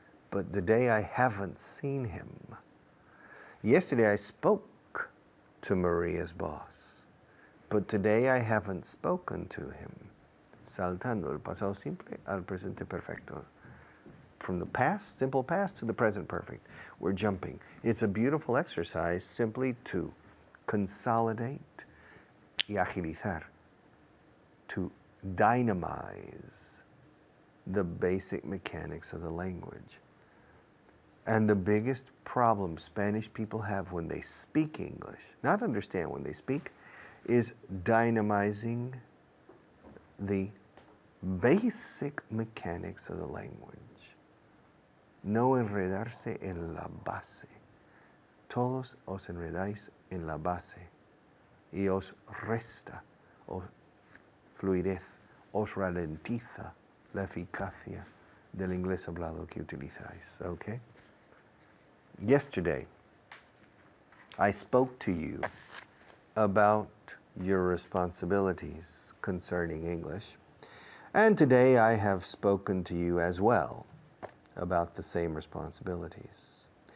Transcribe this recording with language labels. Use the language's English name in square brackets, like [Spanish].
[English] But today, I haven't seen him. Yesterday, I spoke to Maria's boss. But today, I haven't spoken to him. [Spanish] Saltando el pasado simple al presente perfecto. [English] From the past, simple past, to the present perfect. We're jumping. It's a beautiful exercise simply to consolidate [Spanish] y agilizar, [English] to dynamize the basic mechanics of the language. And the biggest problem Spanish people have when they speak English, not understand when they speak, is dynamizing the basic mechanics of the language. [Spanish] No enredarse en la base. Todos os enredáis en la base y os resta fluidez, os ralentiza la eficacia del inglés hablado que utilizáis. [English] Okay? Yesterday, I spoke to you about your responsibilities concerning English, and today I have spoken to you as well about the same responsibilities.